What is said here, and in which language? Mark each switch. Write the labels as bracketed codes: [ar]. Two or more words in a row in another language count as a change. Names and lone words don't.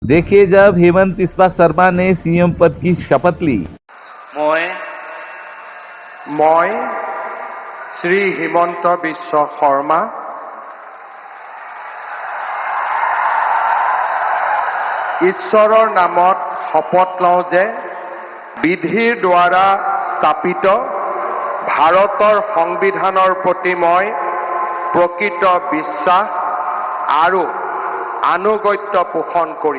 [hi] देखिए जब हेमंत बिस्वा शर्मा ने सीएम पद की शपथ ली, [as] মই শ্ৰী হিমন্ত বিশ্ব শৰ্মা ঈশ্বৰৰ নামত শপত লওঁ যে বিধিৰ দ্বাৰা স্থাপিত ভাৰতৰ সংবিধানৰ প্ৰতি মই প্ৰকৃত বিশ্বাস আৰু আনুগত্য পোষণ কৰিম।